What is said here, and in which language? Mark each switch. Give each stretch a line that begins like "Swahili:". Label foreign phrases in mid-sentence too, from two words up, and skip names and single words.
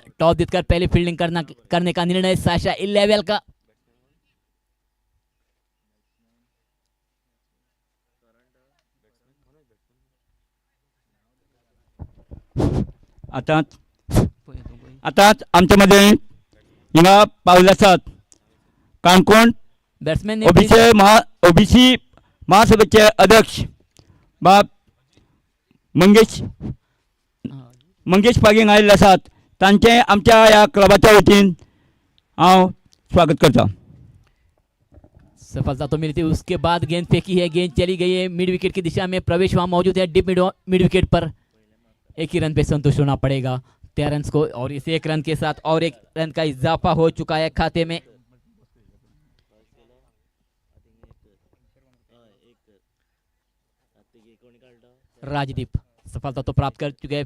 Hindi: टॉस जीतकर पहले फील्डिंग करने का निर्णय साशा इलेवेल का।
Konkani: आता आमच्यामध्ये हिंगा पावले आसात काणकोण बॅट्समॅन ओबीसी महासभेचे अध्यक्ष बाब मंगेश पागींग आयिल्ले आसात। तांचे आमच्या ह्या क्लबाच्या वतीन हांव स्वागत करता।
Hindi: सफलता तो मिली थी, उसके बाद गेंद फेंकी है, गेंद चली गई है मिड विकेट की दिशा में। प्रवेश वहां मौजूद है डीप मिड विकेट पर। एक ही रन पे संतुष्ट होना पड़ेगा टेरेंस को और इस 1 रन के साथ और 1 रन का इजाफा हो चुका है खाते में। राजदीप सफलता तो प्राप्त कर चुके हैं।